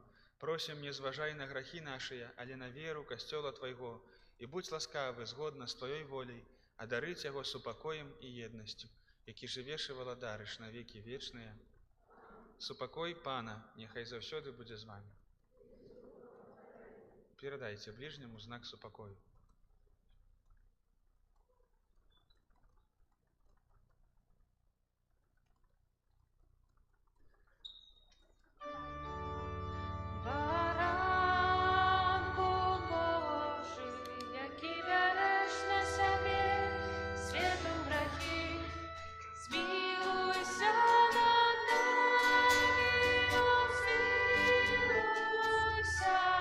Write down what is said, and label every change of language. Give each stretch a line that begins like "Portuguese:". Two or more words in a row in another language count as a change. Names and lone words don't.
Belarusian: Просім, не зважай на грахі нашыя, але на веру касцёла Твайго, і будь ласкавы згодна з Тваёй воляй, адарыць яго супакоем і еднасцю, які жывеш і валадарыш на векі вечныя. Супакой Пана няхай заўсёды будзе з вамі. Перадайце бліжняму знак супакою.
Polish: Baranku Boży, jaki bierzesz na sobie światu grachy, zmiłuj się nad nami, zmiłuj się.